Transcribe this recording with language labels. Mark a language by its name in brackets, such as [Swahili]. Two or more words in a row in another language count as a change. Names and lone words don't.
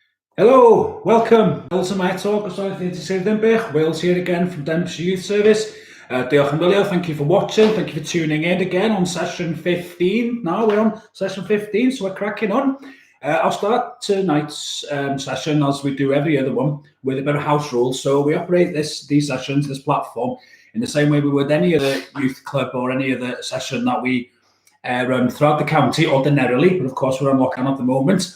[English] Hello, welcome. Welcome to my talk o Cysylltiedig. Wales here again from Denbighshire Youth Service. [Welsh] Diolch yn fawr, [English] thank you for watching, thank you for tuning in again on session 15. Now we're on session 15, so we're cracking on. I'll start tonight's session, as we do every other one, with a bit of house rules. So we operate these sessions, this platform, in the same way we would any other youth club or any other session that we run throughout the county ordinarily, but of course we're on lockdown at the moment.